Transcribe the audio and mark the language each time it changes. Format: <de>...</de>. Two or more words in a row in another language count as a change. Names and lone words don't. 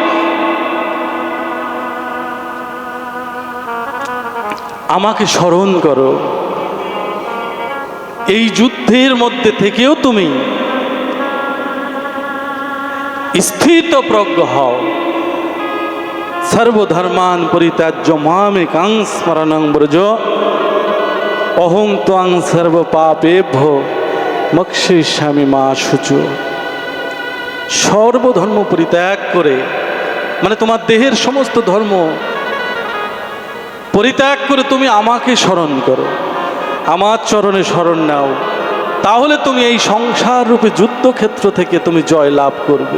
<bn>আমাকে স্মরণ করো। এই যুদ্ধের মধ্যে থেকেও তুমি স্থিত প্রজ্ঞ হও।</bn> <sa>সর্বধর্মান পরিত্যাজ্য মামেকাং স্মরণং ব্রজ অহং ত্বং সর্ব পাপেভ্যো মোক্ষয়িষ্যামি মা শুচো।</sa> <bn>সর্বধর্ম পরিত্যাগ করে, মানে তোমার দেহের সমস্ত ধর্ম পরিত্যাগ করে তুমি আমাকে স্মরণ করো, আমার চরণে শরণ নাও, তাহলে তুমি এই সংসার রূপে যুদ্ধক্ষেত্র থেকে তুমি জয় লাভ করবে।</bn>